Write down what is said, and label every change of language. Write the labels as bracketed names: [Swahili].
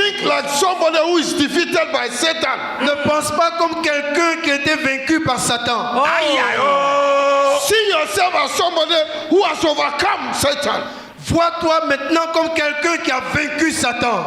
[English] think like somebody who is defeated by Satan. [French] Ne pense pas comme quelqu'un qui a été vaincu par Satan. Oh. Aïe, aïe, oh. [English] See yourself as somebody who has overcome Satan. [French] Vois-toi maintenant comme quelqu'un qui a vaincu Satan.